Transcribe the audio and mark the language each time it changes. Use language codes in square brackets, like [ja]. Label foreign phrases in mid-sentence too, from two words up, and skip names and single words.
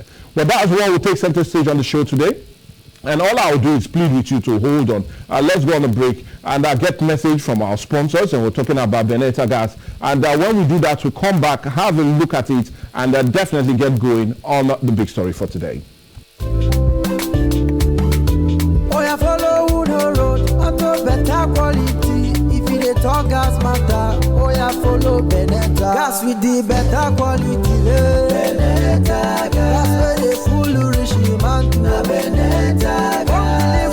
[en] But that's what will take center stage on the show today. And all I'll do is plead with you to hold on. Let's go on a break and get message from our sponsors. And we're talking about Benetta Gas. And when we do that, we'll come back, have a look at it, and definitely get going on the big story for today. Oh, yeah, follow the road, auto better quality. If you talk gas matter, oh, yeah, follow Benetta. Gas with the better quality. Benetta gas, where they full rich man to Benetta gas.